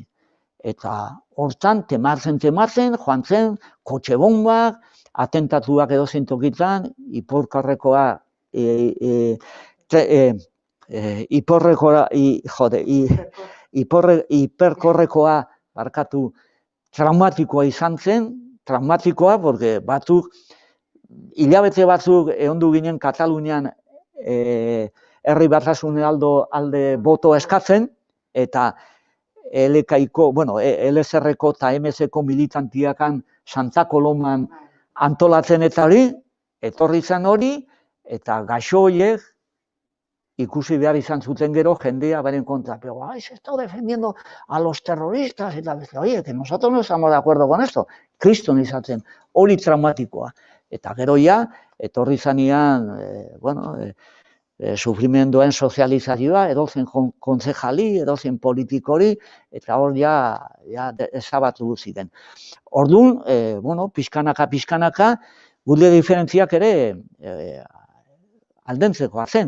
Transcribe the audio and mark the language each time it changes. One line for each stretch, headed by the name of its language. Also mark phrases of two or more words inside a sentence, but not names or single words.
Basque: Eta hortan, tematzen, joan zen, kotxe bombak, atentatuak edozein tokitan, hiperkorrekoa traumatikoa izan zen, porque batzuk, hilabete batzuk ehondu ginen Katalunian herri batasunen alde boto eskatzen, eta LSR-ko eta MS-ko militantiakan Santa Koloman antolatzen eta hori, etorri zen hori, eta gaixo horiek ikusi behar izan zuten gero jendea beren kontra.
Spanish: Pero, se está defendiendo a los terroristas, eta oye, que nosotros no estamos de acuerdo con esto.
Basque: Kriston izatzen, hori traumatikoa. Eta gero etorri zanean, sufrimenduen sozializazioa, edozen kontzejali, edozen politikori, eta hor ezabatu ziren. Orduan, pixkanaka, gure diferentziak ere aldentzeko zen.